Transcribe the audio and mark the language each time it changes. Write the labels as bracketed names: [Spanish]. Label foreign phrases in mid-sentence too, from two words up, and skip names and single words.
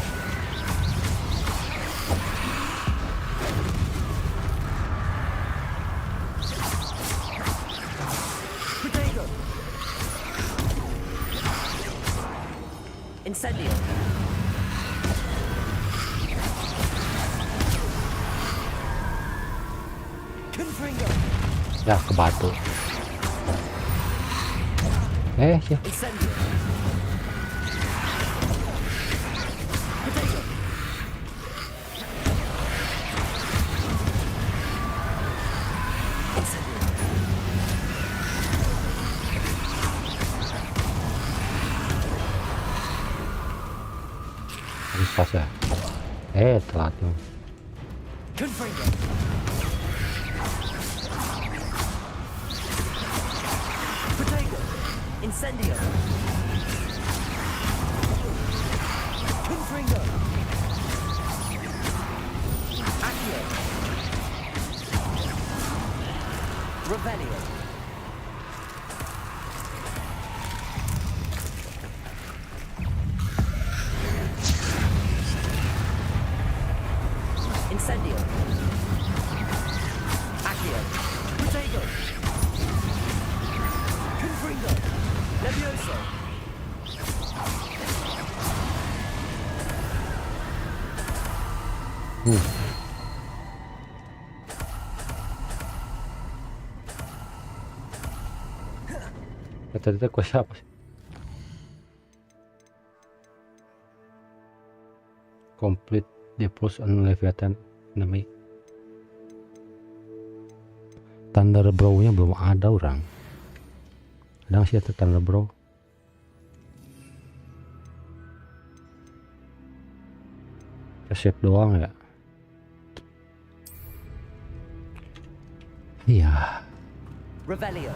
[Indonesian] Protego. Incendio. Confringo. Ya ke batu. Ya. Incendio. Protego. Incendio. Habis pas ya. Telat dong. Confringo. Protego. Incendio. Confringo. Accio. Revelio. Incendio. Accio. Protego. Confringo. Levioso. Tadi kok siapa sih? [English] Complete the push on Leviathan enemy. [Indonesian] Thunder Bro-nya belum ada orang. Ada nggak sih itu Thunder Bro? Save doang ya. Iya. Revelio.